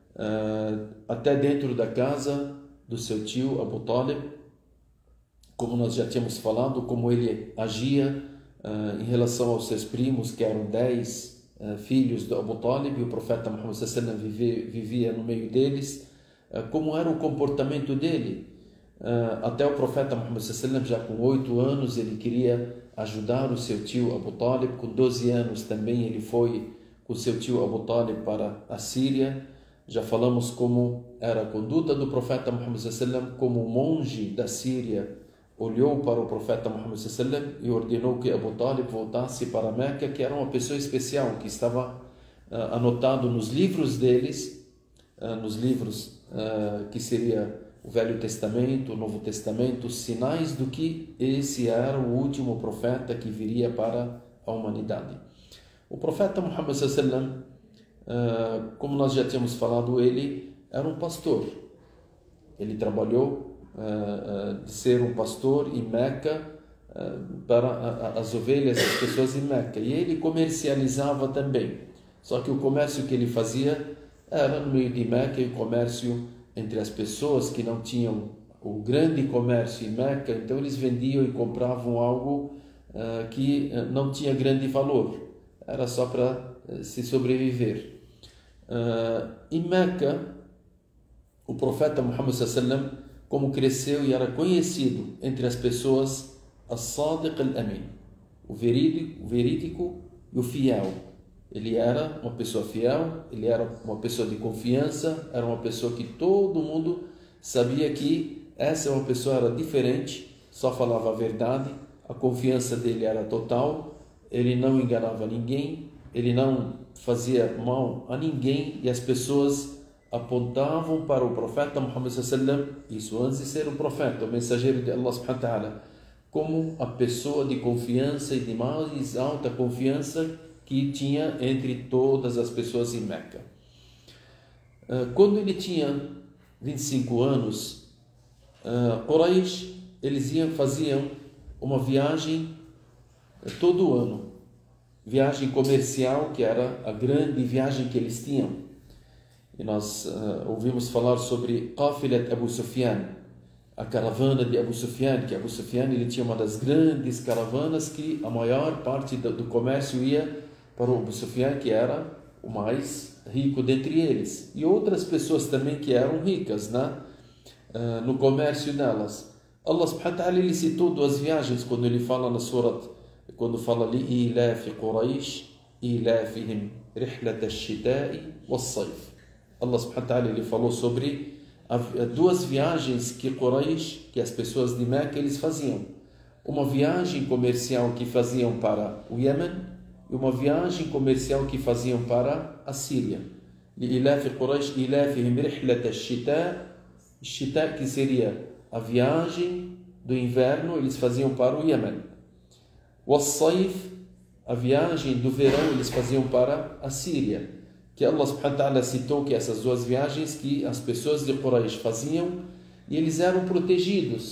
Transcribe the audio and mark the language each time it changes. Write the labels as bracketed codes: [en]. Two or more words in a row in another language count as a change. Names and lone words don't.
[pt] até dentro da casa do seu tio Abu Talib, como nós já tínhamos falado, como ele agia em relação aos seus primos, que eram 10 filhos do Abu Talib, e o profeta Muhammad [ar] صلى الله عليه وسلم [pt] vivia no meio deles, como era o comportamento dele. Até o profeta Muhammad [ar] صلى الله عليه وسلم, [pt] já com 8 anos, ele queria ajudar o seu tio Abu Talib. Com 12 anos também ele foi com seu tio Abu Talib para a Síria. Já falamos como era a conduta do profeta Muhammad [ar] صلى الله عليه وسلم, [pt] como o monge da Síria olhou para o profeta Muhammad [ar] صلى الله عليه وسلم [pt] e ordenou que Abu Talib voltasse para Meca, que era uma pessoa especial, que estava anotado nos livros deles, nos livros que seria o Velho Testamento, o Novo Testamento, sinais do que esse era o último profeta que viria para a humanidade. O profeta Muhammad [ar] صلى الله عليه وسلم, [pt] como nós já tínhamos falado, ele era um pastor. Ele trabalhou de ser um pastor em Meca para as ovelhas das pessoas em Meca, e ele comercializava também. Só que o comércio que ele fazia era no meio de Meca, e o comércio entre as pessoas que não tinham o grande comércio em Meca, então eles vendiam e compravam algo que não tinha grande valor, era só para se sobreviver. Em Meca, o profeta Muhammad [ar] صلى الله عليه وسلم, [pt] como cresceu e era conhecido entre as pessoas, [ar] الصادق الأمين, [pt] o verídico e o fiel. Ele era uma pessoa fiel, ele era uma pessoa de confiança, era uma pessoa que todo mundo sabia que essa é uma pessoa era diferente, só falava a verdade, a confiança dele era total, ele não enganava ninguém, ele não fazia mal a ninguém, e as pessoas apontavam para o profeta Muhammad [ar] صلى الله عليه وسلم, [pt] isso antes de ser o profeta, o mensageiro de Allah [ar] سبحانه وتعالى, [pt] como a pessoa de confiança e de mais alta confiança que tinha entre todas as pessoas em Meca. Quando ele tinha 25 anos, Quraysh, eles faziam uma viagem todo ano, viagem comercial, que era a grande viagem que eles tinham. E nós ouvimos falar sobre Qafilat Abu Sufyan, a caravana de Abu Sufyan, que Abu Sufyan ele tinha uma das grandes caravanas que a maior parte do comércio ia para o Abu Sufyan, que era o mais rico dentre eles, e outras pessoas também que eram ricas, né? No comércio delas. Allah [ar] سبحانه وتعالى [pt] ele citou 2 viagens quando ele fala na surat, quando fala ali [ar] إيلاف قريش إيلافهم رحلة الشتاء والصيف. [pt] Allah [ar] سبحانه وتعالى [pt] ele falou sobre 2 viagens que Quraysh, que as pessoas de Meca, eles faziam. Uma viagem comercial que faziam para o Iêmen e uma viagem comercial que faziam para a Síria. [ar] إيلاف قريش إيلافهم رحلة الشتاء, [pt] que seria a viagem do inverno, eles faziam para o Iêmen. Was-sayf, a viagem do verão, eles faziam para a Síria. que Allah [ar] سبحانه وتعالى [pt] citou que essas duas viagens que as pessoas de Quraysh faziam e eles eram protegidos.